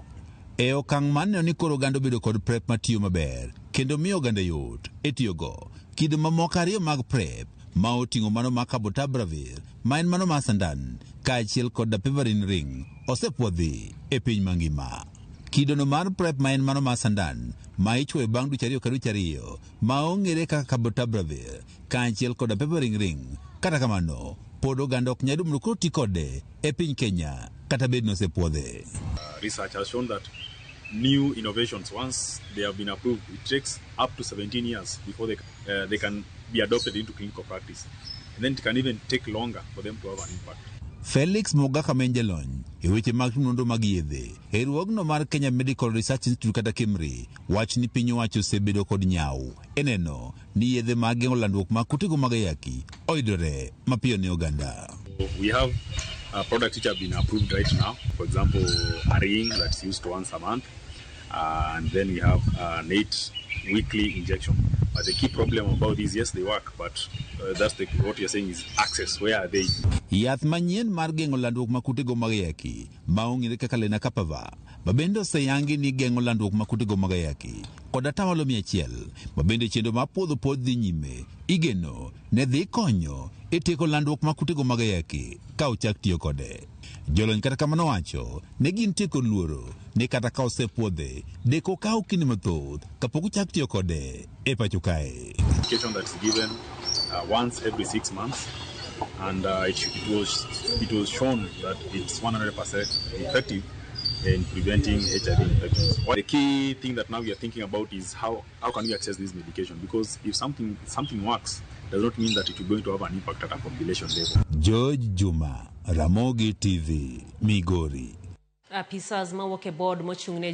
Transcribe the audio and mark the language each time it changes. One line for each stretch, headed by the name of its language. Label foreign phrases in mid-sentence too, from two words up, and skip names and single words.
Luo (Kenya and Tanzania): E okang' mar neno ni koro oganda obedo kod PrEP matiyo maber kendo miyo oganda yot e tiyogo, kido mamoko ariyo mag PrEP ma oting'o mano mar cabotegravir ma en mano mar sandan kaachiel kod dapivirine ring osepwodhi e piny mangima. Kidono mar PrEP ma en mano mar sandan ma ichwoyo bang' dweche 2 ka dweche 2 ma ong'ere kaka cabotegravir kaachiel kod dapivirine ring. Kata kamano, pod oganda ok nyalo mondo koti kode e piny Kenya kata bed nosepwodhe.
English: Research has shown that new innovations, once they have been approved, it takes up to 17 years before they can be adopted into clinical practice. And then it can even take longer for them to have an impact.
Luo (Kenya and Tanzania): Felix Mogaka Menjalony e weche mag nonro mag yedhe e riwruogno mar Kenya Medical Research Institute kata KEMRI wach ni piny owacho osebedo kod nyau e neno ni yedhe mag geng'o landruok mag kutego mag ayaki oyudore mapiyo ne oganda.
English: We have products which have been approved right now. For example, a ring that's used once a month, and then we have an 8-weekly injection. But the key problem about these, yes, they work, but what you're saying is access. Where are they?
Luo (Kenya and Tanzania): Yath manyien mar geng'o landruok mag kutego mag ayaki ma ong'ere kaka lenacapavir mabende oseyangi ni geng'o landruok mag kutego mag ayaki kod 100% mabende chenro mar puodho pod dhi nyime igeno ne dhi konyo e tieko landruok mag kutego mag ayaki ka ochak tiyo kode. Jolony kata kamano wacho ne gin tieko luoro ni kata ka osepuodhe deko kawo kinde mathoth kapok ochak tiyo kode e pacho kae.
English: Medication that's given once every 6 months, and it was shown that it's 100% effective in preventing HIV infections. The key thing that now we are thinking about is how can we access this medication, because if something works, does not mean that it is going to have an impact at a population level.
Luo (Kenya and Tanzania): George Juma, Ramogi TV, Migori. Apisas mawuok e board mochung'ne